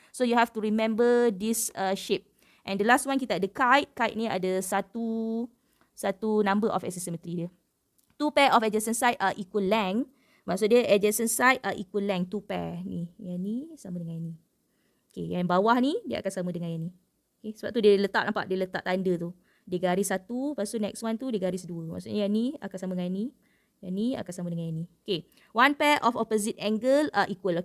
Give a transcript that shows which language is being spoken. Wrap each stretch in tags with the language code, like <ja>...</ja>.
<en>So you have to remember this shape. And the last one</en> <ms>kita ada kite. Kite ni ada satu number of axis symmetry dia.</ms> <en>Two pair of adjacent side are equal length.</en> <ms>Maksud dia</ms> <en>adjacent side are equal length.</en> <ms>Two pair ni. Yang ni sama dengan yang ni. Okay, yang bawah ni dia akan sama dengan yang ni. Okay, sebab tu dia letak, nampak dia letak tanda tu. Dia garis satu, lepas tu next one tu dia garis dua. Maksudnya yang ni akan sama dengan yang ni. Yang ni akan sama dengan yang ni.</ms> <en>Okay, one pair of opposite angle are equal.</en>